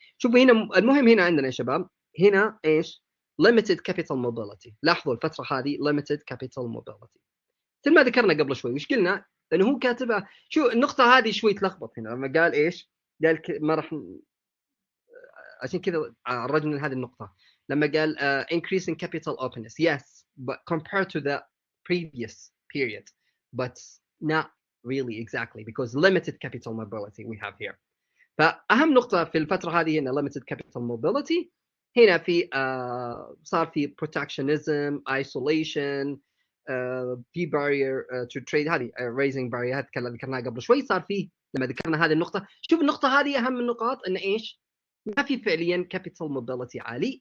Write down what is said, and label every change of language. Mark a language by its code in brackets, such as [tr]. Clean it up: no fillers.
[ar] شوفوا هنا المهم هنا عندنا يا شباب هنا ايش؟ limited capital mobility. لاحظوا الفترة هذه limited capital mobility. مثل ما ذكرنا قبل شوي وش قلنا؟ لأنه هو كاتبها شو النقطة هذه شوي تلخبط هنا لما قال إيش؟ قال ما راح عشان كذا عرجنا هذه النقطة لما قال increasing capital openness. [en] Yes, but compared to the previous period, but not really exactly because limited capital mobility we have here. [ar] فأهم نقطة في الفترة هذه هنا limited capital mobility. هنا في صار في protectionism, isolation, في barrier to trade هذه raising barrier هذه ذكرناها قبل شوي. صار في لما ذكرنا هذه النقطة شوف النقطة هذه أهم النقاط إن إيش ما في فعليا capital mobility عالي.